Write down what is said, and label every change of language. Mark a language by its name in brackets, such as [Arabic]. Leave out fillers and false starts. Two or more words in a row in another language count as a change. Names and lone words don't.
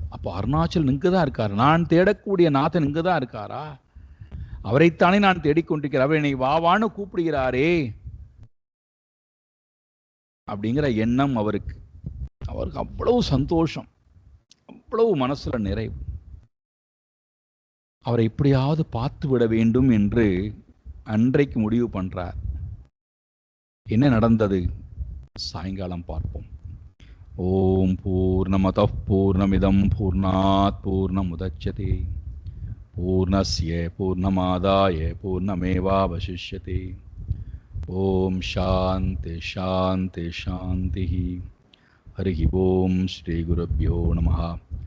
[Tamil] அப்போ அருணாச்சல் இங்குதான் இருக்கார், நான் தேடக்கூடிய நாதன் இங்குதான் இருக்காரா, அவரைத்தானே நான் தேடிக்கொண்டிருக்கிறேன், அவர் என்னை வாவான்னு கூப்பிடுகிறாரே அப்படிங்கிற எண்ணம் அவருக்கு அவ்வளவு சந்தோஷம், அவ்வளவு மனசுல நிறைவு. அவரை எப்படியாவது பார்த்து விட வேண்டும் என்று அன்றைக்கு முடிவு பண்றார். என்ன நடந்தது சாயங்காலம் பார்ப்போம். [Sanskrit] ओम् पूर्णमदः पूर्णमिदम् पूर्णात् पूर्णमुदच्यते पूर्णस्य पूर्णमादाय पूर्णमेवावशिष्यते. ओम् शान्तिः शान्तिः शान्तिः. हरि ओम् श्री गुरुभ्यो नमः.